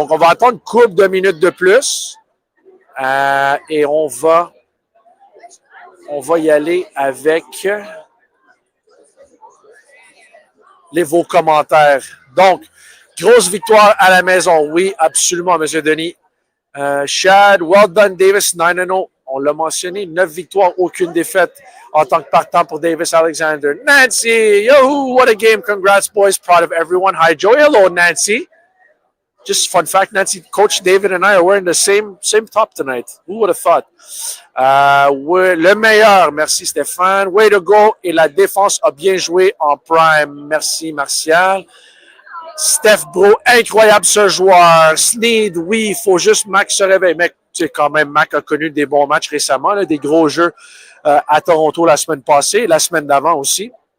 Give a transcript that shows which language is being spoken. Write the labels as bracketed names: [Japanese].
[French] Donc, on va attendre une couple de minutes de plus et on va y aller avec vos commentaires. Donc, grosse victoire à la maison. Oui, absolument, M. Denis. Chad, [English] well done, [French] Davis, 9-0. On l'a mentionné, 9 victoires, aucune défaite en tant que partant pour Davis Alexander. [English] Nancy, yo, what a game. Congrats, boys. Proud of everyone. Hi, Joey. Hello, Nancy. just fun fact, Nancy, Coach David and I are wearing the same top tonight. Who would have thought? [French] Le meilleur, merci Stéphane. [English] Way to go. [French] Et la défense a bien joué en prime. Merci Martial. Steph Bro, incroyable ce joueur. Sneed, oui, il faut juste Mac se réveille. Mais tu sais, quand même, Mac a connu des bons matchs récemment, là, des gros jeux à Toronto la semaine passée, la semaine d'avant aussi.